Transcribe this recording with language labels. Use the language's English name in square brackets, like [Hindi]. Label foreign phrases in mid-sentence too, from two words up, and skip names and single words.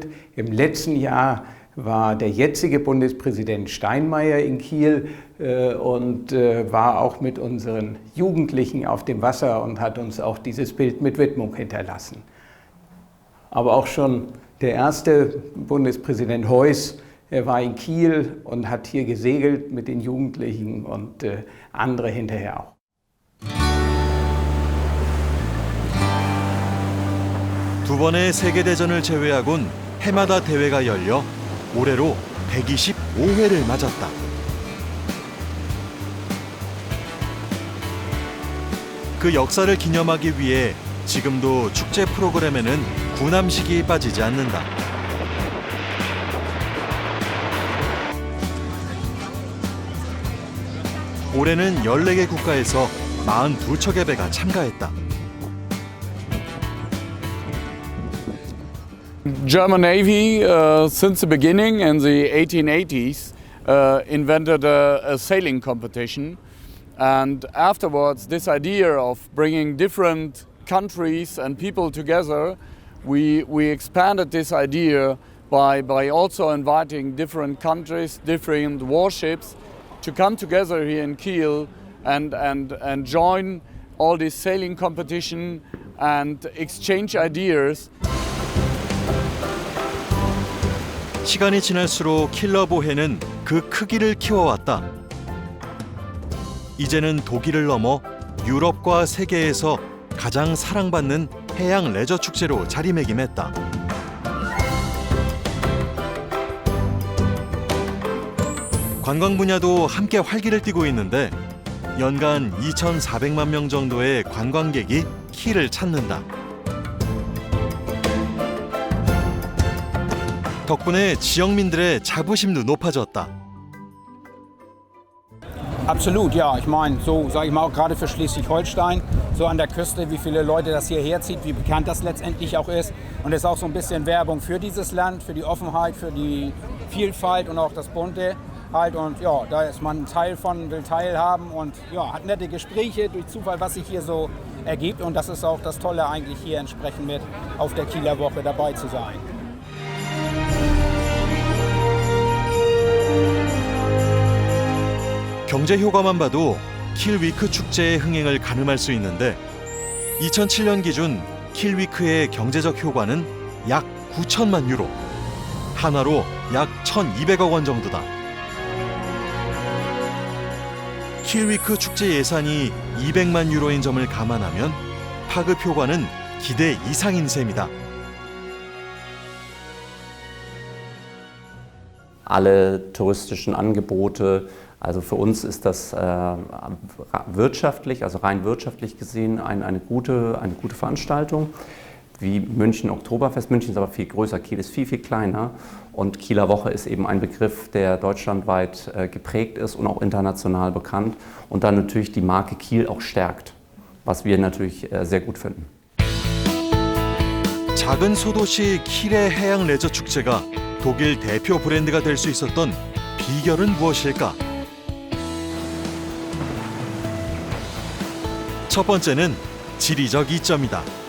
[German] Im letzten Jahr war der jetzige Bundespräsident Steinmeier in Kiel und war auch mit unseren Jugendlichen auf dem Wasser und hat uns auch dieses Bild mit Widmung hinterlassen. Aber auch schon der erste Bundespräsident Heuss, er war in Kiel und hat hier gesegelt mit den Jugendlichen und andere hinterher auch. [Korean] 두 번의 세계대전을 제외하곤 해마다 대회가 열려 올해로 125회를 맞았다. 그 역사를 기념하기 위해 지금도 축제 프로그램에는 구남식이 빠지지 않는다. 올해는 14개 국가에서 42척의 배가 참가했다. [English] German Navy, since the beginning in the 1880s, invented a sailing competition. And afterwards, this idea of bringing different countries and people together, we expanded this idea by also inviting different countries, different warships to come together here in Kiel and join all this sailing competition and exchange ideas. [Korean] 시간이 지날수록 킬러보해는 그 크기를 키워왔다. 이제는 독일을 넘어 유럽과 세계에서 가장 사랑받는 해양 레저 축제로 자리매김했다. 관광 분야도 함께 활기를 띠고 있는데 연간 2,400만 명 정도의 관광객이 킬을 찾는다. 덕분에 지역민들의 자부심도 높아졌다. [German] Absolut, ja. Ich meine, so sage ich mal auch gerade für Schleswig-Holstein, so an der Küste, wie viele Leute das hierher zieht, wie bekannt das letztendlich auch ist. Und es ist auch so ein bisschen Werbung für dieses Land, für die Offenheit, für die Vielfalt und auch das Bunte halt. Und ja, da ist man ein Teil von, will teilhaben und ja, hat nette Gespräche durch Zufall, was sich hier so ergibt. Und das ist auch das Tolle eigentlich hier entsprechend mit auf der Kieler Woche dabei zu sein. [Korean] 경제 효과만 봐도 킬위크 축제의 흥행을 가늠할 수 있는데 2007년 기준 킬위크의 경제적 효과는 약 9천만 유로, 한화로 약 1,200억 원 정도다. 킬위크 축제 예산이 200만 유로인 점을 감안하면 파급 효과는 기대 이상인 셈이다. [German] Alle touristischen Angebote, also für uns ist das wirtschaftlich, also rein wirtschaftlich gesehen eine gute Veranstaltung. Wie München Oktoberfest. München ist aber viel größer, Kiel ist viel, viel kleiner. Und Kieler Woche ist eben ein Begriff, der deutschlandweit geprägt ist und auch international bekannt. Und dann natürlich die Marke Kiel auch stärkt, was wir natürlich sehr gut finden. [Korean] 작은 소도시 킬의 해양 레저 축제가 독일 대표 브랜드가 될 수 있었던 비결은 무엇일까? 첫 번째는 지리적 이점이다.